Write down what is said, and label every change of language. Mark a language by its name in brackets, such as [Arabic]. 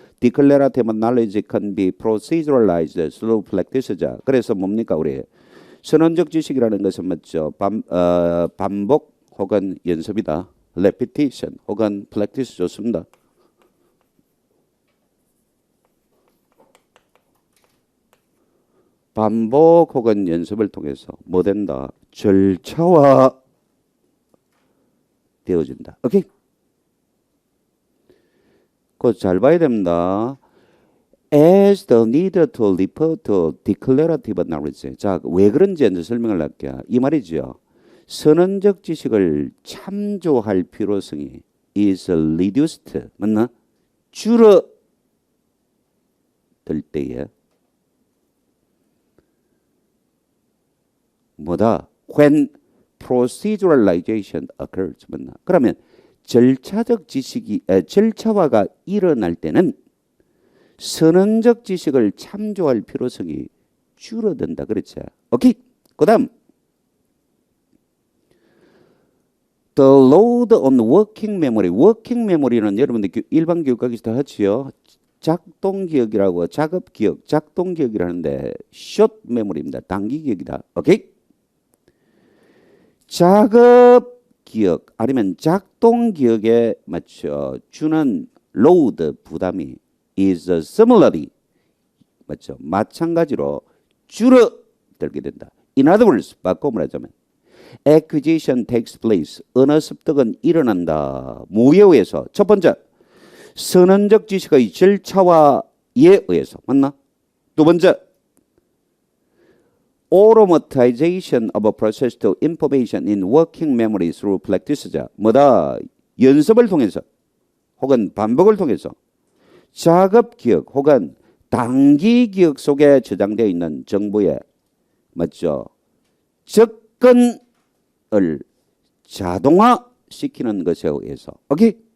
[English] Declarative knowledge can be proceduralized through practice. [Korean] 자, 그래서 뭡니까 우리 선언적 지식이라는 것은 맞죠? 반복 혹은 연습이다. [English] Repetition [Korean] 혹은 [English] practice [Korean] 좋습니다. 반복 혹은 연습을 통해서 뭐 된다? 절차화 되어진다. 오케이? 그거 잘 봐야 됩니다. [English] As the need to refer to declarative knowledge. [Korean] 자, 왜 그런지 이제 설명을 할게요. 이 말이죠. 선언적 지식을 참조할 필요성이 [English] is reduced. [Korean] 맞나? 줄어들 때에 뭐다? [English] When proceduralization occurs. [Korean] 맞나? 그러면 절차화가 일어날 때는 선언적 지식을 참조할 필요성이 줄어든다. 그렇죠? 오케이. [English] 그다음 The load on working memory. [Korean] working memory는 여러분들 일반 교육학에서 하지요. 작동 기억이라고 작업 기억, 작동 기억이라는데 [English] short memory [Korean] 입니다. 단기 기억이다. 오케이? 작업 기억 아니면 작동 기억에 맞춰 주는 load 부담이 [English] is similarly [Korean] 맞죠? 마찬가지로 줄어들게 된다. [English] In other words, [Korean] 바꿔 말하자면 [English] acquisition takes place. [Korean] 언어 습득은 일어난다. 뭐에 의해서? 첫 번째, 선언적 지식의 절차화에 의해서. 맞나? 두 번째, [English] automatization of a process to information in working memory through practice. [Korean] 뭐다? 연습을 통해서 혹은 반복을 통해서 작업 기억 혹은 단기 기억 속에 저장되어 있는 정보에 맞죠? 접근을 자동화시키는 것에 의해서. 오케이?